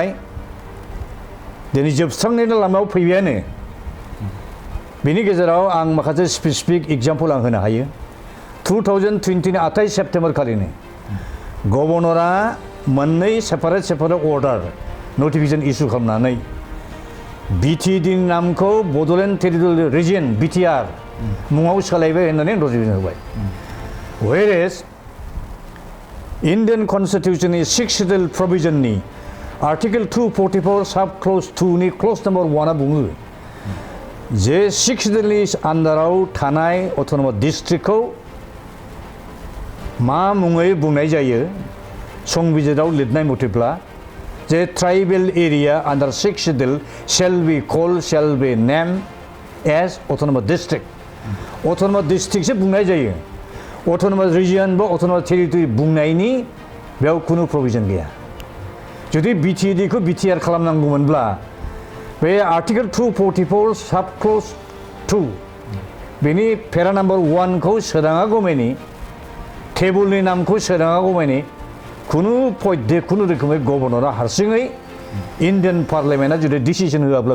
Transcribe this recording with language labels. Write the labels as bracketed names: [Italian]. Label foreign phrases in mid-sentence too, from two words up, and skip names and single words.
[Bodo] दिनै जोबस्रांनायनि लामायाव फैबायानो बेनि गेजेराव आं माखासे [English] specific example [Bodo] आं होनो हायो 2020 नि 28 सेप्टेम्बर खालिनो गभर्नरा मोननै [English] separate order notification [Bodo] इसु खालामनानै BTD नि नामखौ बड'लेण्ड टेरिटरियेल रिजन BTR मुङाव सोलायबाय होननानै नटिफिकेसन होबाय [English] whereas Indian Constitution [Bodo] नि [English] 6th Schedule provision [Bodo] नि आर्टिकल 244 [English] sub clause [Bodo] 2 नि [English] clause number [Bodo] 1 आ बुङो जे 6th Schedule नि आन्दाराव थानाय [English] autonomous district [Bodo] मा मुङै बुंनाय जायो संबिजिराव लिरनाय मथेब्ला जे [English] tribal area under 6th Schedule shall be named as autonomous district [Bodo] autonomous district से बुंनाय जायो [English] autonomous region [Bodo] बा [English] autonomous territory [Bodo] बुंनायनि बेयाव खुनु प्रभिजन गैया जुदि BTD खौ BTR खालामनांगौमोनब्ला बे आर्टिकल 244 [English] sub clause [Bodo] 2 बेनि [English] para number [Bodo] 1 खौ सोदाङागौमानि टेबुलनि नामखौ सोदाङागौमानि खुनु रोखोमै गभर्नरा हारसिङै इन्डियान पार्लियामेन्टआ जुदि डिसिसन होआब्ला